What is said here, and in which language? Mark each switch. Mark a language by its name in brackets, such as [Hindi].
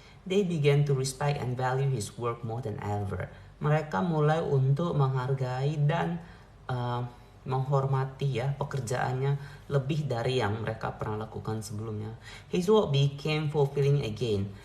[English] They began to respect and value his work more than ever. [Indonesian] Mereka mulai untuk menghargai dan menghormati ya pekerjaannya lebih dari yang mereka pernah lakukan sebelumnya. [English] His work became fulfilling again.